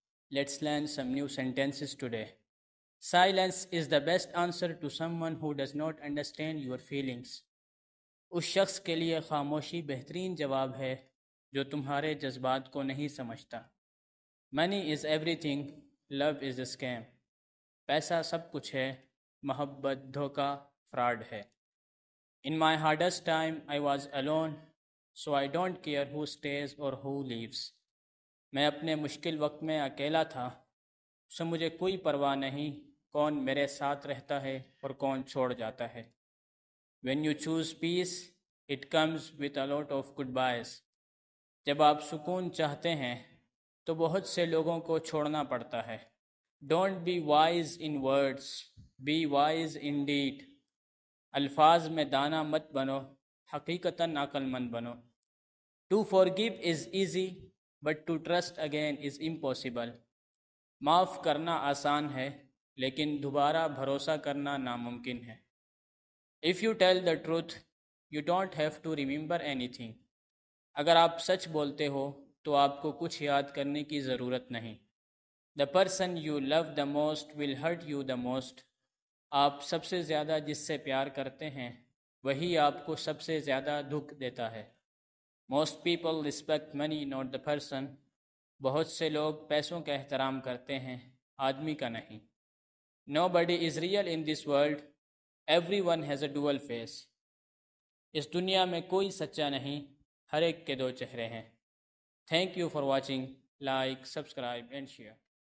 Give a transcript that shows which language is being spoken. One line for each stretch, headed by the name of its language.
English: Let's learn some new sentences today. Silence is the best answer to someone who does not understand your feelings.
Urdu: اس شخص کے لیے خاموشی بہترین جواب ہے جو تمہارے جذبات کو نہیں سمجھتا.
English: Money is everything, love is a scam.
Urdu: پیسہ سب کچھ ہے, محبت دھوکہ فراڈ ہے.
English: In my hardest time I was alone, so I don't care who stays or who leaves.
Urdu: میں اپنے مشکل وقت میں اکیلا تھا, سو مجھے کوئی پرواہ نہیں کون میرے ساتھ رہتا ہے اور کون چھوڑ جاتا ہے.
English: When you choose peace, it comes with a lot of goodbyes.
Urdu: جب آپ سکون چاہتے ہیں تو بہت سے لوگوں کو چھوڑنا پڑتا ہے.
English: Don't be wise in words, be wise in deed.
Urdu: الفاظ میں دانا مت بنو, حقیقتاً عقل مند بنو.
English: To forgive is easy, but to trust again is impossible.
Urdu: معاف کرنا آسان ہے, لیکن دوبارہ بھروسہ کرنا ناممکن ہے.
English: If you tell the truth, you don't have to remember anything.
Urdu: اگر آپ سچ بولتے ہو تو آپ کو کچھ یاد کرنے کی ضرورت نہیں.
English: The person you love the most will hurt you the most.
Urdu: آپ سب سے زیادہ جس سے پیار کرتے ہیں وہی آپ کو سب سے زیادہ دکھ دیتا ہے.
English: Most people respect money, not the person.
Urdu: بہت سے لوگ پیسوں کا احترام کرتے ہیں, آدمی کا نہیں.
English: Nobody is real in this world. Everyone has a dual face.
Urdu: اس دنیا میں کوئی سچا نہیں, ہر ایک کے دو چہرے ہیں.
English: Thank you for watching. Like, subscribe and share.